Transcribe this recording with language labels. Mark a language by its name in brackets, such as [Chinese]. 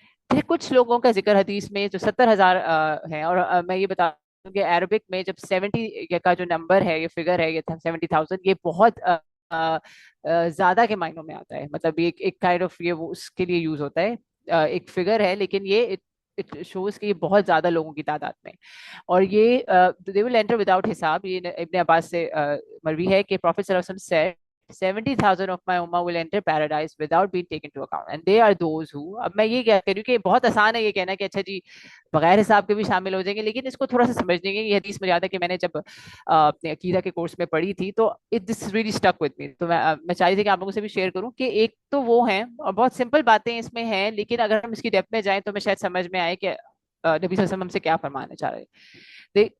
[Urdu] پھر کچھ لوگوں کا ذکر حدیث میں جو 70,000 ہیں، اور میں یہ بتا دوں کہ عربک میں جب 70 کا جو نمبر ہے، یہ فگر ہے، یہ 70,000، یہ بہت زیادہ کے معنوں میں آتا ہے. مطلب ایک کائنڈ آف یہ وہ اس کے لیے یوز ہوتا ہے، ایک فگر ہے، لیکن یہ شوز کہ یہ بہت زیادہ لوگوں کی تعداد میں. [English] اور یہ they will enter without حساب. [Urdu] یہ ابن عباس سے مروی ہے کہ [English] Prophet صلی اللہ علیہ وسلم said 70,000 of my ummah will enter paradise without being taken into account and they are those who. [Urdu] اب میں یہ کہہ رہی ہوں کہ بہت آسان ہے یہ کہنا کہ اچھا جی بغیر حساب کے بھی شامل ہو جائیں گے، لیکن اس کو تھوڑا سا سمجھنے گے. یہ حدیث مجھے یاد ہے کہ میں نے جب اپنے عقیدہ کے کورس میں پڑھی تھی تو [English] This really stuck with me. [Urdu] تو میں چاہ رہی تھی کہ آپ لوگوں سے بھی شیئر کروں کہ ایک تو وہ ہیں اور بہت سمپل باتیں اس میں ہیں، لیکن اگر ہم اس کی ڈیپتھ میں جائیں تو ہمیں شاید سمجھ میں آئے کہ نبی صلی اللہ علیہ وسلم ہم سے کیا فرمانا چاہ رہے ہیں.